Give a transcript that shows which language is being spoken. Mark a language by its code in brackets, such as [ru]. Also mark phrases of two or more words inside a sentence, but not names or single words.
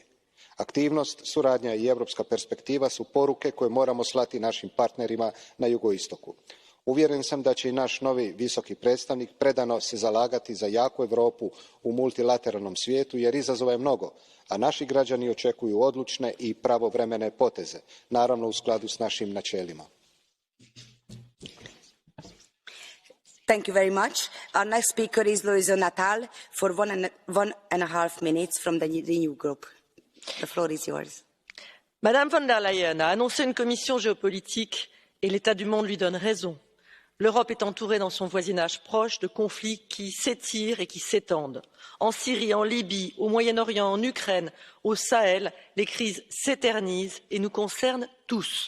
[hr] Aktivnost, suradnja i europska perspektiva su poruke koje moramo slati našim partnerima na jugoistoku. Uvjeren sam da će i naš novi visoki predstavnik predano se zalagati za jaku Europu u multilateralnom svijetu jer izazova je mnogo, a naši građani očekuju odlučne i pravovremene poteze, naravno u skladu s našim načelima. [en] Thank you very much. Our next speaker is Louise Natal for one and a half minutes from the Renew Group. The floor is yours. [fr] Madame von der Leyen a annoncé une commission géopolitique et l'état du monde lui donne raison. L'Europe est entourée dans son voisinage proche de conflits qui s'étirent et qui s'étendent. En Syrie, en Libye, au Moyen-Orient, en Ukraine, au Sahel, les crises s'éternisent et nous concernent tous.